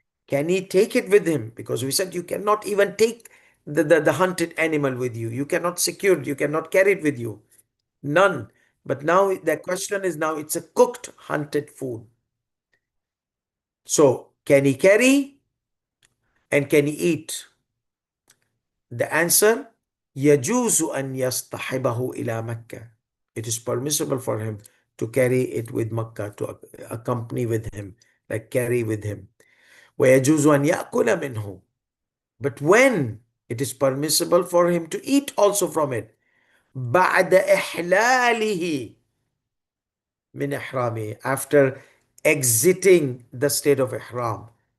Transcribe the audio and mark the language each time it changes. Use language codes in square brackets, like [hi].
[en] Can he take it with him? Because we said you cannot even take the hunted animal with you. You cannot secure it. You cannot carry it with you. None. But now the question is, now it's a cooked, hunted food. So can he carry and can he eat? The answer, [ar] يجوز أن يصطحبه إلى مكة. [en] It is permissible for him to carry it with Makkah, to accompany with him, like carry with him. [ar] ويجوز أن يأكل منه. [en] But when it is permissible for him to eat also from it, [ar] بعد إحلاله من إحرامه, [en] after exiting the state of ihram.